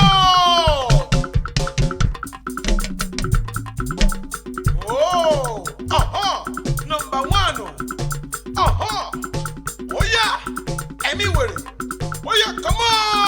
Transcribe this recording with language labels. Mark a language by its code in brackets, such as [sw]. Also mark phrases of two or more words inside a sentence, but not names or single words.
[en] Number one, [yo] ó yá, ẹ̀mí wèrè, ó yẹ [en] come on.